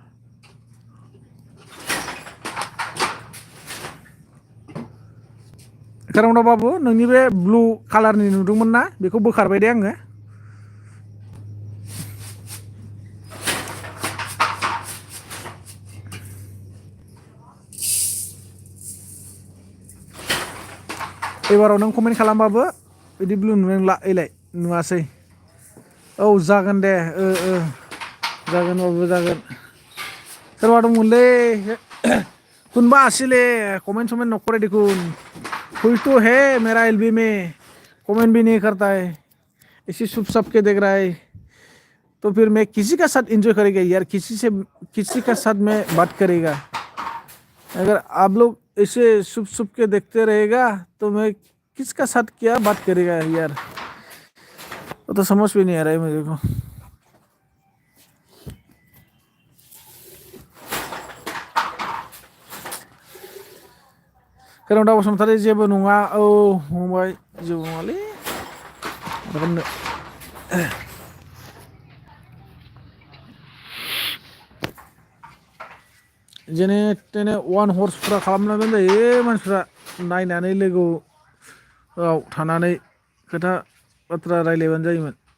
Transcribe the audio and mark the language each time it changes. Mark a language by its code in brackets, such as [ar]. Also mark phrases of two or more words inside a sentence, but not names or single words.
[brx] खोरोमदाव बाबु नोंनि बे ब्लु कालारनि नुदोंमोन ना बेखौ बोखारबाय दे आङो एबाराव नों कमेन्ट खालामबाबो बिदि ब्लु नुला एलाय नुवासै औ जागोन दे जागोन बाबु जागोन सोरबा दंमोनलै [as] কোনোবা আছিলে কমেণ্ট সমেণ্ট নকৰে দেখোন [hi] कोई तो है मेरा एलबी में कमेंट भी नहीं करता है इसी सुप सप के देख रहा है तो फिर मैं किसी का साथ एंजॉय करेगा यार किसी का साथ में बात करेगा अगर आप लोग ऐसे सुप के देखते रहेगा तो मैं किसका साथ क्या बात करेगा यार तो समझ भी नहीं आ रहा है मेरे को। [brx] खोरोमदाव बसुमतारी जेबो नङा औ फंबाय जेबो नङालै माबानो जेने तेने वान हर्स फुरा खालामना दोनजायो मानसिफ्रा नायनानै लोगोआव थानानै खोथा बाथ्रा रायलायबानो जायोमोन।